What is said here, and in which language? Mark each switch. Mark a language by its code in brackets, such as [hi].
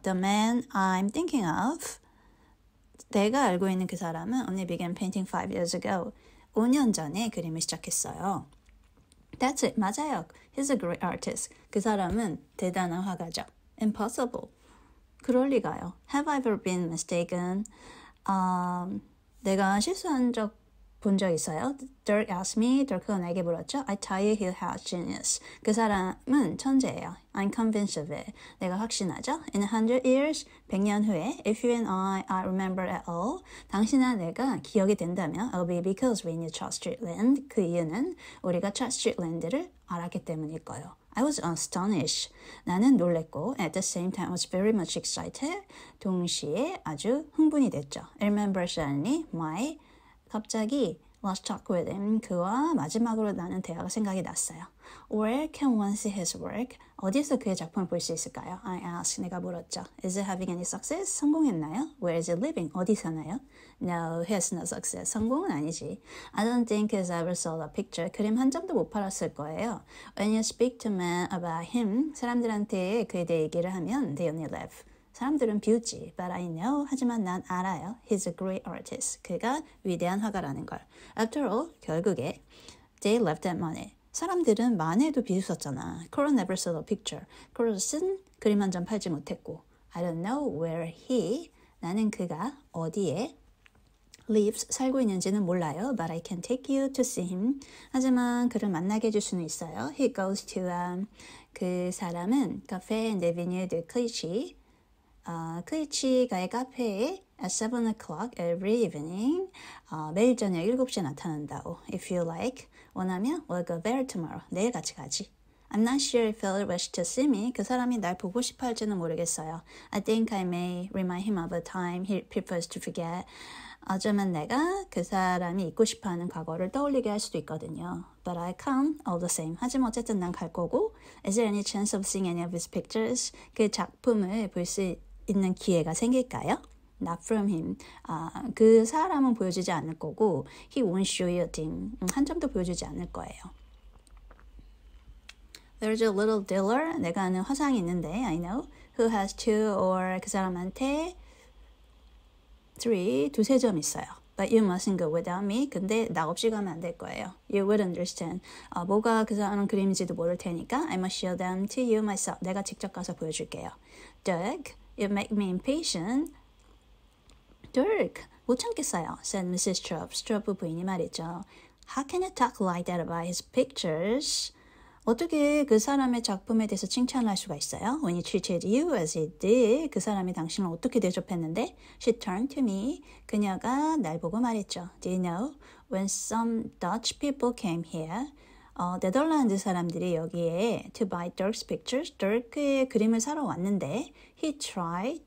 [en] The man I'm thinking of, [ko] 내가 알고 있는 그 사람은 [en] only began painting 5 years ago. [ko] 5년 전에 그림을 시작했어요. [en] That's it. [ko] 맞아요. [en] He's a great artist. [ko] 그 사람은 대단한 화가죠. [en] Impossible. [ko] 그럴 리가요. [en] Have I ever been mistaken? [ko] 내가 실수한 본 적 있어요? [en] Dirk asked me. [ko] Dirk가 내게 물었죠. [en] I tell you he has genius. [ko] 그 사람은 천재예요. [en] I'm convinced of it. [ko] 내가 확신하죠. [en] In 100 years, [ko] 100년 후에, [en] if you and I remember at all, [ko] 당신과 내가 기억이 된다면, [en] it'll be because we knew Charles Strickland. [ko] 그 이유는 우리가 Charles Strickland를 알았기 때문일 거예요. [en] I was astonished. [ko] 나는 놀랬고, [en] at the same time, I was very much excited. [ko] 동시에 아주 흥분이 됐죠. [en] I remember suddenly [ko] 갑자기 [en] last talk with him. [ko] 그와 마지막으로 나눈 대화가 생각이 났어요. [en] Where can one see his work? [ko] 어디서 그의 작품을 볼 수 있을까요? [en] I asked. [ko] 내가 물었죠. [en] Is it having any success? [ko] 성공했나요? [en] Where is it living? [ko] 어디 사나요? [en] No, he has no success. [ko] 성공은 아니지. [en] I don't think he's ever sold a picture. [ko] 그림 한 점도 못 팔았을 거예요. [en] When you speak to men about him, [ko] 사람들한테 그에 대해 얘기를 하면 [en] they only laugh. [ko] 사람들은 비웃지. [en] But I know. [ko] 하지만 난 알아요. [en] He's a great artist. [ko] 그가 위대한 화가라는 걸. [en] After all, 결국에 they left at money. [ko] 사람들은 만에도 비웃었잖아. [en] Carl never sold a picture. [ko] Carl은 그림 한 점 팔지 못했고. [en] I don't know where he. [ko] 나는 그가 어디에 [en] lives, [ko] 살고 있는지는 몰라요. [en] But I can take you to see him. [ko] 하지만 그를 만나게 해줄 수는 있어요. [en] He goes to [ko] 그 사람은 카페 [en] in the Avenue de Clichy. [ko] 클리치가의 카페에 [en] at 7 o'clock every evening [ko] 매일 저녁 7시에 나타난다고. [en] If you like, [ko] 원하면 [en] we'll go there tomorrow. [ko] 내일 같이 가지. [en] I'm not sure if he'll wish to see me. [ko] 그 사람이 날 보고 싶어 할지는 모르겠어요. [en] I think I may remind him of a time he prefers to forget. [ko] 어쩌면 내가 그 사람이 잊고 싶어하는 과거를 떠올리게 할 수도 있거든요. [en] But I come all the same. [ko] 하지만 어쨌든 난 갈 거고. [en] Is there any chance of seeing any of his pictures? [ko] 그 작품을 볼 수 있는 기회가 생길까요? [en] Not from him. [ko] 그 사람은 보여주지 않을 거고 [en] he won't show you a thing. [ko] 한 점도 보여주지 않을 거예요. [en] There's a little dealer. [ko] 내가 아는 화상이 있는데 [en] I know. Who has 2 or [ko] 그 사람한테 3, 두세 점 있어요. [en] But you mustn't go without me. [ko] 근데 나 없이 가면 안 될 거예요. [en] You would understand. [ko] 뭐가 그 사람 그림인지도 모를 테니까 [en] I must show them to you myself. [ko] 내가 직접 가서 보여줄게요. [en] Dirk, you make me impatient. Dirk, [ko] 못 참겠어요. [en] Said Mrs. Stroop. [ko] 스트로프 부인이 말했죠. [en] How can you talk like that about his pictures? [ko] 어떻게 그 사람의 작품에 대해서 칭찬을 할 수가 있어요? [en] When he treated you as he did. [ko] 그 사람이 당신을 어떻게 대접했는데? [en] She turned to me. [ko] 그녀가 날 보고 말했죠. [en] Do you know? When some Dutch people came here. [ko] 네덜란드 사람들이 여기에 [en] to buy Dirk's pictures. [ko] Dirk의 그림을 사러 왔는데 [en] he tried.